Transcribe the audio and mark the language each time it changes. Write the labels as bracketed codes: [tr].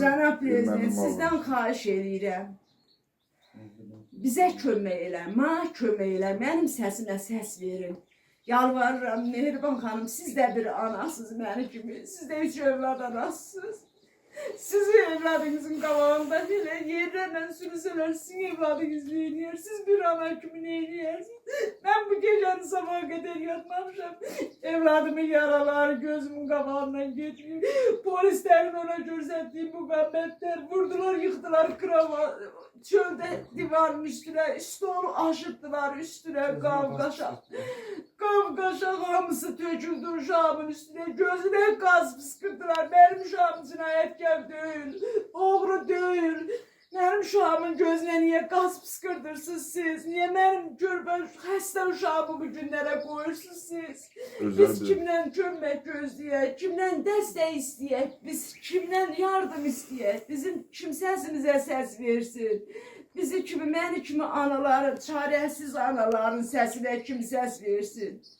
[az] Cənab prezident, sizdən xahiş edirəm. Bizə kömək elə, mənə kömək elə, mənim səsimə səs verin. Yalvarıram, Mehriban xanım, siz də bir anasız məni kimi, siz də 3 övlad anasısınız. Sizi evladınızın qabağında belə yerlərlə sürüsələr, sizin evladınız neyniyər? Siz bir ana kimi neyniyərsiniz? Mən bu gecəni sabaha qədər yatmamışam. Evladımın yaraları gözümün qabağından getmiyor. Polislərin ona göstərdiyi müqammətlər vurdular, yıxdılar krava. Çöldə divarın üstünə, stolu aşıttılar üstünə, qavqaşa. Qavqaşa hamısı töküldü uşağımın üstünə, gözünə qaz fıskırdılar. [tr] Benim uşağım cinayetkar değil, oğru değil. Benim uşağımın gözüne niye gaz fıskırdırsınız siz? [az] Niye benim körpə xəstə uşağımı bu günlərə qoyursunuz siz? Biz kimdən kömək gözləyək, kimdən dəstək istəyək, biz kimdən yardım istəyək, bizim kim səsimizə səs versin? Bizi kimi, məni kimi anaların, çarəsiz anaların səsinə kim səs versin?